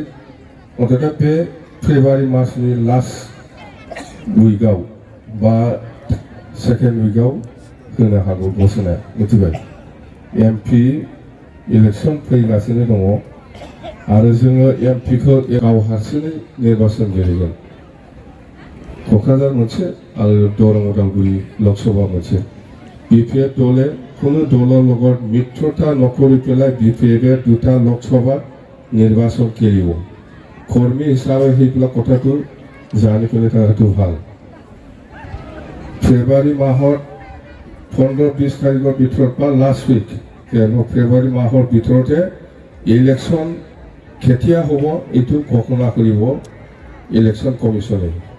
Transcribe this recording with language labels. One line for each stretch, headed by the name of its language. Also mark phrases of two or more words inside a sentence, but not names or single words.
Bodo: अन्ततः बे फेब्रुवारि मासनि लास्ट उइकआव बा सेकेन्ड उइकआव होनो हागौ घोषणा मिथिबाय एमपि इलेक्शन फैगासिनो दङ आरो जोङो एमपिखौ गाव हारसिङै निर्वाचन गेलेगोन क'क्राझार मोनसे आरो दरं उदालगुरि लकसभा मोनसे बिपिएफ दले
Assamese: কোনো দলৰ লগত মিত্ৰতা নকৰি পেলাই বিপিএফে দুটা লোকসভা নিৰ্বাচন খেলিব কৰ্মী হিচাপে সেইবিলাক কথাটো জানি পেলাই থকাটো ভাল ফেব্ৰুৱাৰী মাহত 15-20 তাৰিখৰ ভিতৰত বা লাষ্ট উইক কিয়নো ফেব্ৰুৱাৰী মাহৰ ভিতৰতে ইলেকশ্যন কেতিয়া হ'ব এইটো ঘোষণা কৰিব ইলেকশ্যন কমিশ্যনে